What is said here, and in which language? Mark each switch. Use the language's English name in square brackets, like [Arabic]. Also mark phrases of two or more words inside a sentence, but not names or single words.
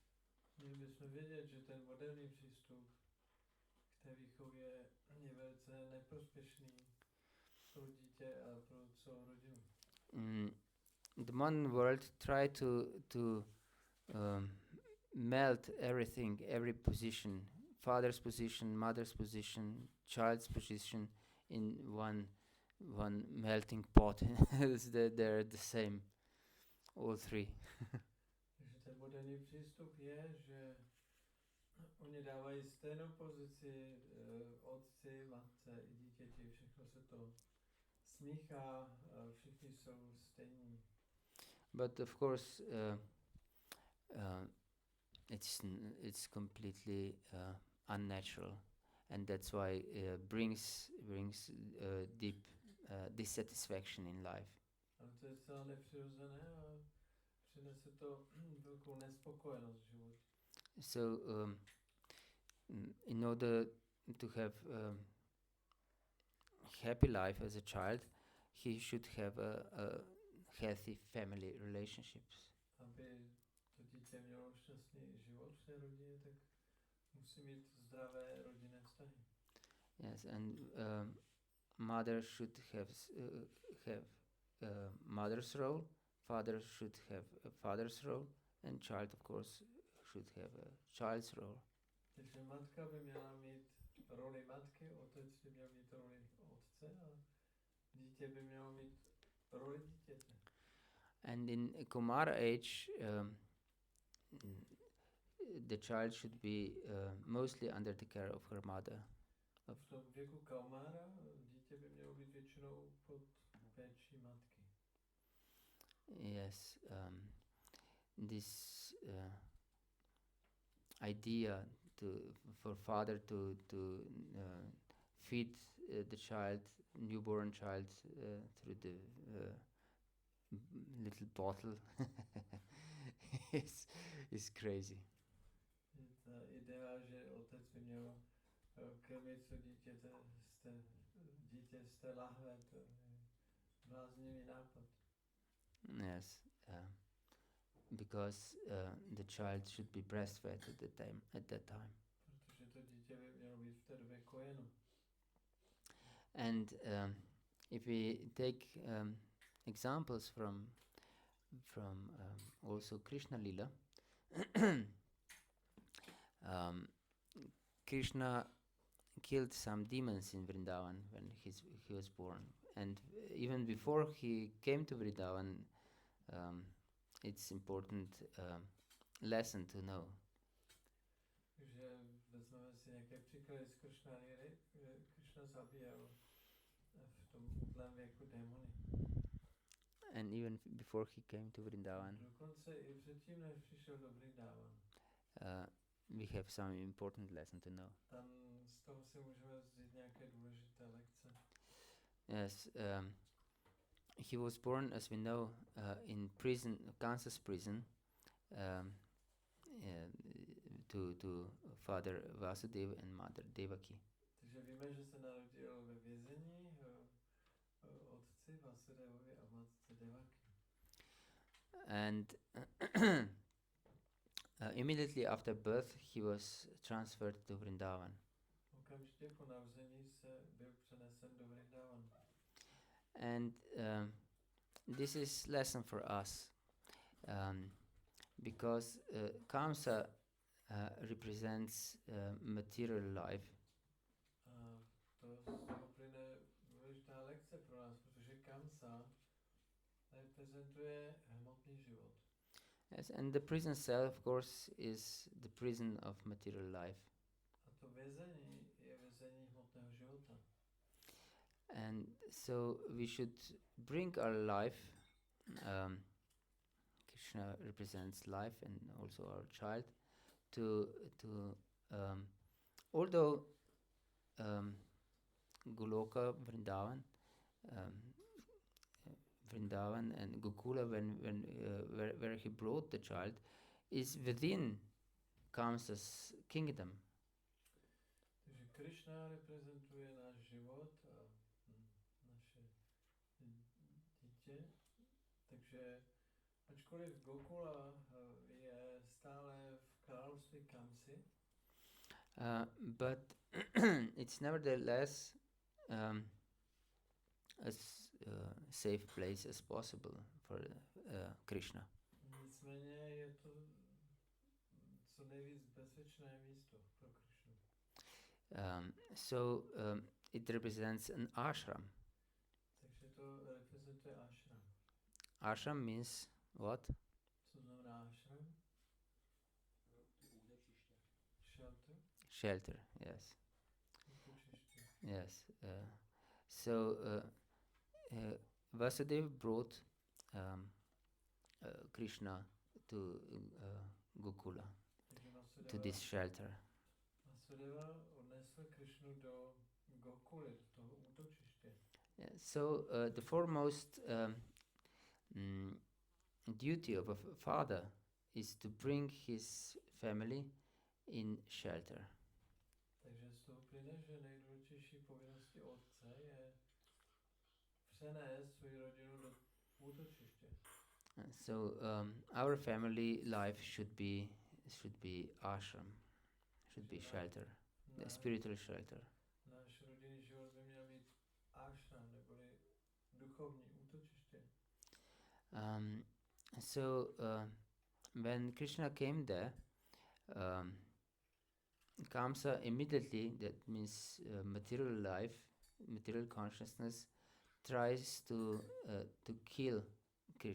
[Czech] Měli bychom vědět, že ten moderní přístup k té výchově je velice neprospěšný pro dítě a pro celou rodinu. [English] The modern world try to melt everything, every position, father's position, mother's position, child's position in one melting pot. They're the same, all 3. [Czech] Takže ten moderní přístup je, že oni dávají stejnou pozici otci, matce i dítěti, všechno se to smíchá, všichni jsou stejní. [English] But of course, it's completely unnatural, and that's why brings deep dissatisfaction in life. [Czech] Ale to je zcela nepřirozené a přinese to velkou nespokojenost v životě. [English] So, in order to have happy life as a child, he should have a healthy family relationships. [Czech] Aby to dítě mělo šťastný život v té rodině, tak musí mít zdravé rodinné vztahy. [English] Yes, and mother should have mother's role, father should have a father's role, and child, of course, should have a child's role. [Czech] Takže matka by měla mít roli matky, otec by měl mít roli otce a dítě by mělo mít roli dítěte. [English] And in Kumara age, the child should be mostly under the care of her mother. [Czech] V tom věku Kaumára dítě by mělo být většinou pod péčí matky. [English] Yes, this idea for father to feed the child, newborn child, through the little bottle is crazy. [Czech] Ta idea, že otec by měl krmit to dítě z té lahve, to je bláznivý nápad. [English] Yes, because the child should be breastfed at that time. [Czech] Protože to dítě by mělo být v té době kojeno. [English] And if we take examples from also Krishna Lila, Krishna killed some demons in Vrindavan when he was born, and even before he came to Vrindavan, it's important lesson to know. [Czech] Takže vezmeme si nějaké příklady z Krishna Líry. Krishna zabíjel v tom útlém věku démony. [English] And even before he came to Vrindavan, [Czech] Dokonce i předtím, než přišel do Vrindavan. [English] We have some important lesson to know. [Czech] Tam z toho si můžeme vzít nějaké důležité lekce. [English] Yes, he was born, as we know, in prison, Kansas prison, to father Vasudeva and mother Devaki. [Czech] Takže víme, že se narodil ve vězení otci Vasudevovi a matce Devaki. [English] And immediately after birth, he was transferred to Vrindavan. [Czech] Okamžitě po narození se byl přenesen do Vrindavanu. [English] And this is lesson for us, because Kamsa represents material life. [Czech] To z toho plyne důležitá lekce pro nás, protože Kamsa reprezentuje hmotný život. [English] Yes, and the prison cell, of course, is the prison of material life. [Czech] A to vězení je vězení hmotného života. [English] And so we should bring our life, Krishna represents life and also our child, to although Goloka, Vrindavan, Vrindavan and Gokula, where he brought the child, is within Kamsa's kingdom. [Czech] Takže Krishna reprezentuje náš život a naše dítě. Takže ačkoliv Gokula je stále v království Kamsy, [English] but it's nevertheless as safe place as possible for Krishna. [Czech] Nicméně je to co nejvíc bezpečné místo pro Krishnu. [English] So it represents an ashram. [Czech] Takže to reprezentuje ashram. [English] Ashram means what? [Czech] Co znamená ashram? [English] Shelter. Shelter, yes. [Czech] Útočiště. [English] Yes. So Vasudeva brought Krishna to Gokula, to this shelter. [Czech] Vasudeva odnesl Krishnu do Gokuly, do toho útočiště. [English] Yeah, so the foremost duty of a father is to bring his family in shelter. [Czech] Takže z toho plyne, že nejdůležitější povinností otce je přenést svou rodinu do útočiště. [English] So our family life should be ashram, should be shelter, a spiritual shelter. [Czech] Náš rodinný život by měl být ashram, neboli duchovní útočiště. [English] So when Krishna came there, Kamsa immediately, that means material life, material consciousness, tries to kill Krishna.